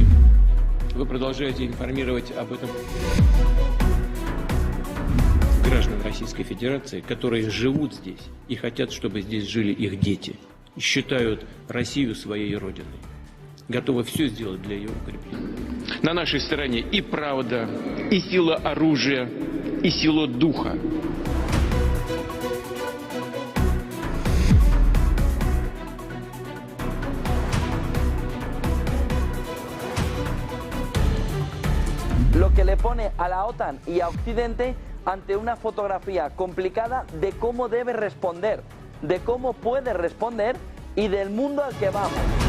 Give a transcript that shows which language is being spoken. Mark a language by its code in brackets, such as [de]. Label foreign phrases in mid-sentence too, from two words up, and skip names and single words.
[ru] Вы продолжаете информировать об этом граждан Российской Федерации, которые живут здесь и хотят, чтобы здесь жили их дети, и считают Россию своей родиной. Готовы все сделать для ее укрепления. На нашей стороне и правда, и сила оружия, и сила духа. [es] Lo que le pone a la OTAN y a Occidente ante una fotografía complicada de cómo debe responder, de cómo puede responder y del mundo al que vamos.